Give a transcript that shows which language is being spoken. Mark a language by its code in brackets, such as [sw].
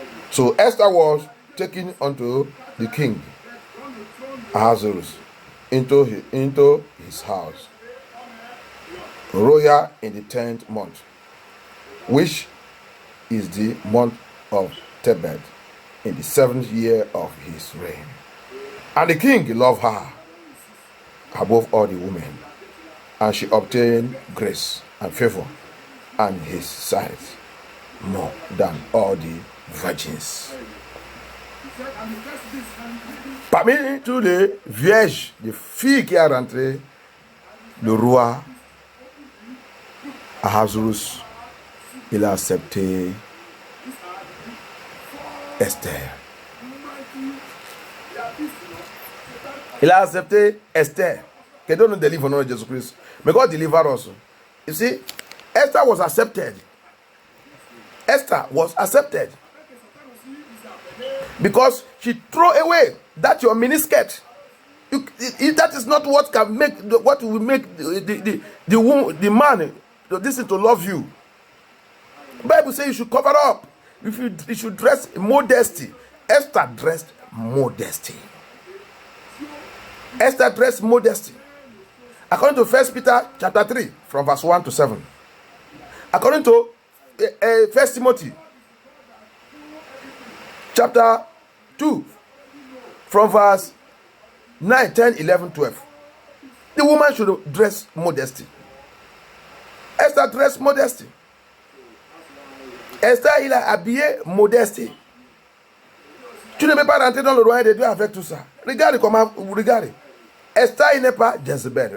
[en] So Esther was taken unto the king Ahasuerus into his house, royal in the 10th month, which is the month of Tebet, in the 7th year of his reign. And the king loved her above all the women, and she obtained grace and favor and his sight more than all the virgins. [fr] Parmi tous les vierges, les filles qui sont rentrées, le roi Ahasuerus, il a accepté Esther. Il a accepté Esther. Que Dieu nous délivre au nom de Jésus-Christ. [en] May God deliver us. You see, Esther was accepted. Esther was accepted. Because she threw away that your miniskirt. That is not what can make what will make the man to love you. The Bible says you should cover up. You should dress modesty. Esther dressed modesty. Esther dressed modesty. According to 1 Peter chapter 3, from verse 1 to 7. According to 1 Timothy chapter 2, from verse 9, 10, 11, 12. The woman should dress modesty. Esther dressed modesty. [fr] Esther, il a habillé modestie. Tu ne peux pas rentrer dans le royaume de Dieu avec tout ça. Regarde comment vous regardez. Esther, il n'est pas Jezebel.